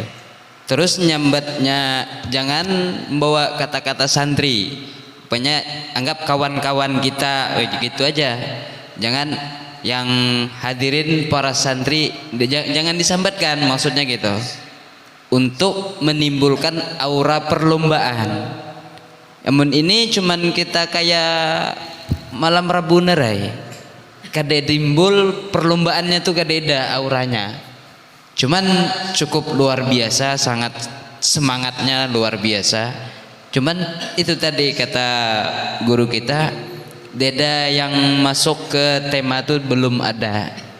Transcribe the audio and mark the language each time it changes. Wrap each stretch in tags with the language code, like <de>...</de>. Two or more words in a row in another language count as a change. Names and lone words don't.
<id>Terus nyambatnya jangan membawa kata-kata santri, pokoknya anggap kawan-kawan kita gitu aja. Jangan yang hadirin para santri jangan disambatkan maksudnya gitu. Untuk menimbulkan aura perlombaan. Namun ini cuman kita kayak malam Rabu nerai</id> <bjn>kada timbul perlombaannya tuh kada ada auranya</bjn> <id>cuman cukup luar biasa sangat semangatnya luar biasa cuman itu tadi kata guru kita deda yang masuk ke tema tuh belum ada</id>